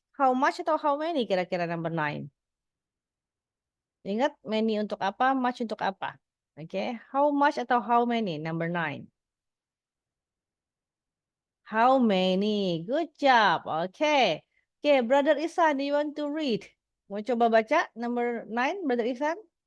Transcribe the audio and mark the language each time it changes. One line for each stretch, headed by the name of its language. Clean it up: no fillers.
English: How much atau how many kira-kira number 9?
Indonesian: Ingat many untuk apa, much untuk apa?
English: Oke, how much atau how many number 9? How many? Good job. Oke. Oke, Brother Isan, do you want to read?
Indonesian: Mau coba baca number 9, Brother Isan?